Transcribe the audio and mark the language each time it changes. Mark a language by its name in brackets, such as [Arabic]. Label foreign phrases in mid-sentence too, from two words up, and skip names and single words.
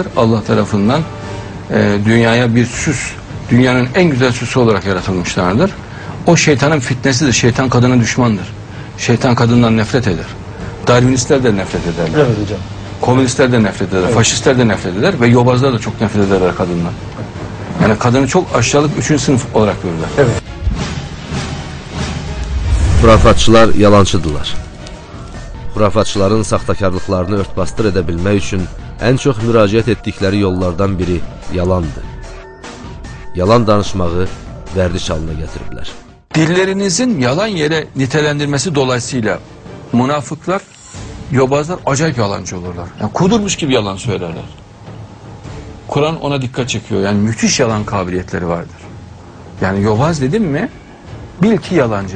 [Turkish] Allah tarafından dünyaya bir süs, dünyanın en güzel süsü olarak yaratılmışlardır. O şeytanın fitnesidir. Şeytan kadına düşmandır. Şeytan kadından nefret eder. Darwinistler de nefret ederler. Evet hocam. Komünistler de nefret eder. Evet. Faşistler de nefret eder ve yobazlar da çok nefret ederler kadından. Yani kadını çok aşağılık 3. sınıf olarak görürler. Evet. [Azerbaijani] Xurafatçılar yalancıdırlar. Xurafatçıların saxtakarlıqlarını örtbasdır edə bilmək üçün ən çox müraciət etdikləri yollardan biri yalandır. Yalan danışmağı vərdiş halına gətiriblər. [Turkish] Dillerinizin yalan yere nitelendirmesi dolayısıyla münafıklar, yobazlar acayip yalancı olurlar. Yani kudurmuş gibi yalan söylerler. Kur'an ona dikkat çekiyor. Yani müthiş yalan kabiliyetleri vardır. Yani yobaz dedim mi bil ki yalancıdır.